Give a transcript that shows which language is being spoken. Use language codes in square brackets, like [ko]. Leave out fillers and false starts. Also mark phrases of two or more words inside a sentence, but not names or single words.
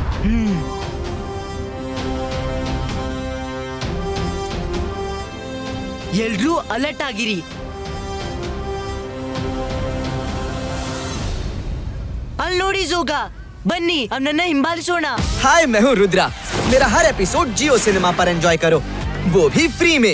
[kn] ಎಲ್ರೂ ಅಲರ್ಟ್ ಆಗಿರಿ. ಅಲ್ಲಿ ನೋಡಿ ಜೋಗ, ಬನ್ನಿ ಅವನನ್ನ ಹಿಂಬಾಲಿಸೋಣ. [hi] हाय मैं हूँ रुद्रा। मेरा हर एपिसोड जियो सिनेमा पर एंजॉय करो, वो भी फ्री में।